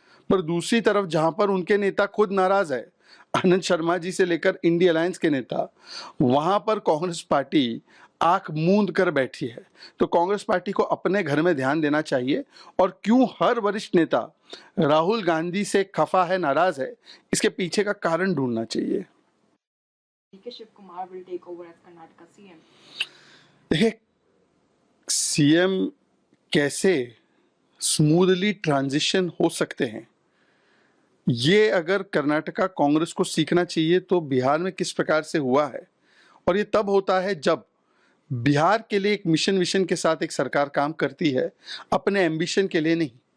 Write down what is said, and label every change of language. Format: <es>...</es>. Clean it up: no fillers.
<hi>पर दूसरी तरफ जहां पर उनके नेता खुद नाराज है, आनंद शर्मा जी से लेकर इंडिया अलायंस के नेता, वहां पर कांग्रेस पार्टी आंख मूंद कर बैठी है। तो कांग्रेस पार्टी को अपने घर में ध्यान देना चाहिए, और क्यों हर वरिष्ठ नेता राहुल गांधी से खफा है, नाराज है, इसके पीछे का कारण ढूंढना चाहिए।</hi> <en>Shiv Kumar will take over as Karnataka CM.</en> <hi>देखिए, सीएम कैसे स्मूथली ट्रांजिशन हो सकते हैं, ये अगर कर्नाटका कांग्रेस को सीखना चाहिए तो बिहार में किस प्रकार से हुआ है। और ये तब होता है जब बिहार के लिए एक मिशन विशन के साथ एक सरकार काम करती है, अपने एम्बिशन के लिए नहीं।</hi>